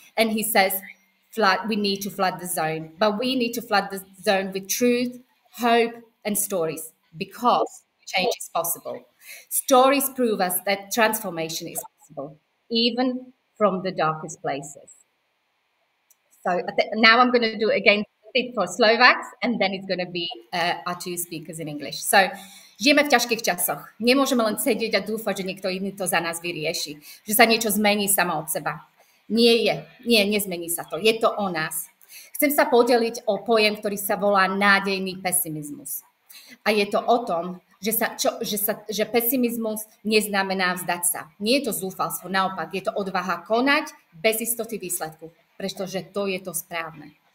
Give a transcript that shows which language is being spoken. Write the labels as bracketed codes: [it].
[en] And he says, we need to flood the zone. But we need to flood the zone with truth, hope, and stories, because change is possible. Stories prove us that transformation is possible, even from the darkest places. So now I'm going to do again fit for Slovaks, and then it's going to be our two speakers in English. [sk] So, žijeme v ťažkých časoch. Nemôžeme len sedieť a dúfať, že niekto iný to za nás vyrieši. Že sa niečo zmení samo od seba. Nie, nezmení sa to. Je to o nás. Chcem sa podeliť o pojem, ktorý sa volá nádejný pesimizmus. A je to o tom, že pesimizmus neznamená vzdať sa. Nie je to zúfalstvo, naopak, je to odvaha konať bez istoty výsledku, pretože to je to správne.